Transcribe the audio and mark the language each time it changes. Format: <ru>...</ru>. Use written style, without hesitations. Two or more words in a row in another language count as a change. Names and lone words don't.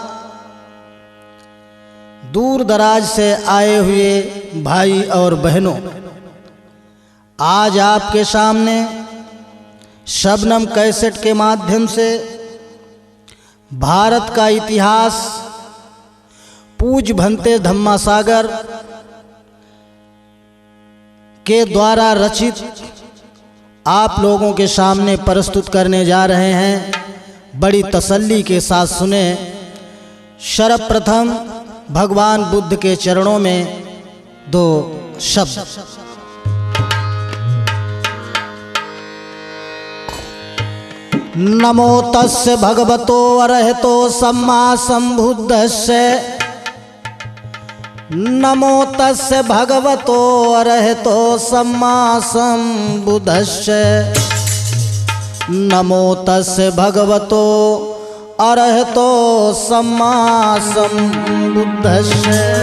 <hi>दूर दराज से आए हुए भाई और बहनों, आज आपके सामने शबनम कैसेट के माध्यम से भारत का इतिहास पूज भंते धम्मा सागर के द्वारा रचित आप लोगों के सामने प्रस्तुत करने जा रहे हैं। बड़ी तसल्ली के साथ सुने। सर्वप्रथम भगवान बुद्ध के चरणों में दो शब्द।</hi> <pi>नमो तस्य भगवतो अरहतो सम्मा संबुद्धस्य, नमो तस्य भगवतो अरहतो सम्मा संबुद्धस्य, नमो तस्य भगवतो अरहतो सम्मा संबुद्धस्य।</pi>